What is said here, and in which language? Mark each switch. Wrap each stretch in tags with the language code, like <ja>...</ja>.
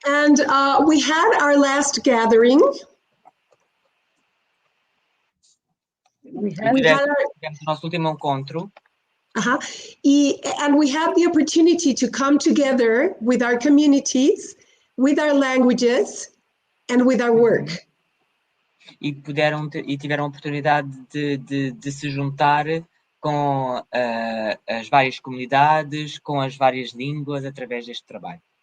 <en>And we had our last gathering.</en> <pt>Tivemos o nosso último encontro.</pt> <en>And we have the opportunity to come together with our communities, with our languages, and with our work.</en> <pt>E tiveram a oportunidade de se juntar com as várias comunidades, com as várias línguas através deste trabalho.</pt>